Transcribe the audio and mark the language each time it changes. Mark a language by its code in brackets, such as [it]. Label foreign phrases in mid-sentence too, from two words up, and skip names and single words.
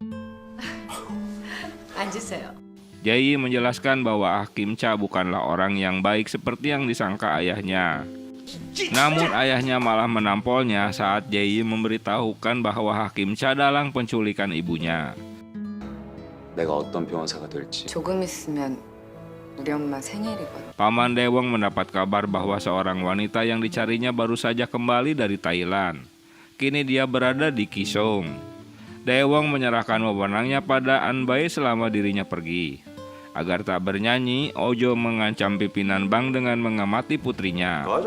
[ko] 앉으세요. [id] Jae menjelaskan bahwa Hakim Cha bukanlah orang yang baik seperti yang disangka ayahnya. Namun ayahnya malah menampolnya saat Jae memberitahukan bahwa Hakim Cha dalang penculikan ibunya. [ko] 내가 어떤 변호사가 될지. 조금 있으면 우리 엄마 생일이거든. [id] Paman Daewong mendapat kabar bahwa seorang wanita yang dicarinya baru saja kembali dari Thailand. Kini dia berada di Kisung. Daewong menyerahkan wewenangnya pada An Bae selama dirinya pergi. Agar tak bernyanyi, Ojo mengancam pimpinan bank dengan mengamati putrinya.